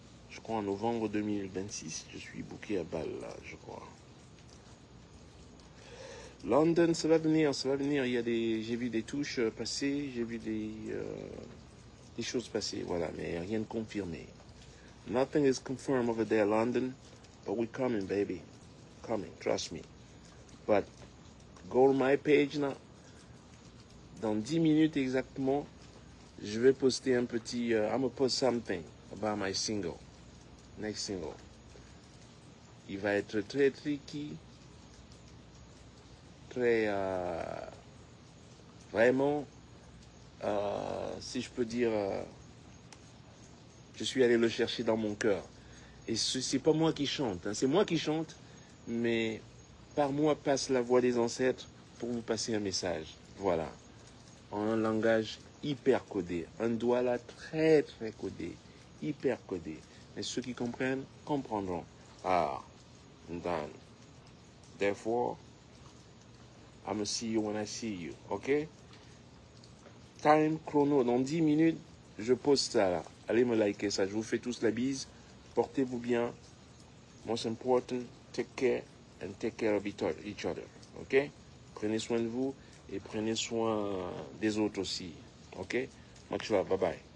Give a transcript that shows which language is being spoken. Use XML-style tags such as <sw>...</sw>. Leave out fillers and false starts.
<fr>Je crois en novembre 2026, je suis booké à Bâle, là, je crois. London, ça va venir. J'ai vu des touches passer, j'ai vu des choses passer, voilà, mais rien de confirmé.</fr> <en>Nothing is confirmed over there, London, but we're coming, baby. Coming, trust me. But go on my page now.</en> <fr>Dans 10 minutes exactement, je vais poster un petit...</fr> <en>I'm gonna post something about my single. Next single.</en> <fr>Il va être très tricky. Très... vraiment... si je peux dire... je suis allé le chercher dans mon cœur. Et c'est pas moi qui chante. Hein, c'est moi qui chante. Mais par moi passe la voix des ancêtres pour vous passer un message. Voilà. En un langage hyper codé. Un douala très très codé. Hyper codé. Mais ceux qui comprennent, comprendront. Ah, done.</fr> <en>Therefore, I'm gonna see you when I see you. OK? Time chrono.</en> <fr>Dans 10 minutes, je poste ça là. Allez me liker ça. Je vous fais tous la bise. Portez-vous bien.</fr> <en>Most important, take care and take care of each other. OK?</en> <fr>Prenez soin de vous et prenez soin des autres aussi. OK?</fr> <en>Much love. Bye bye.</en>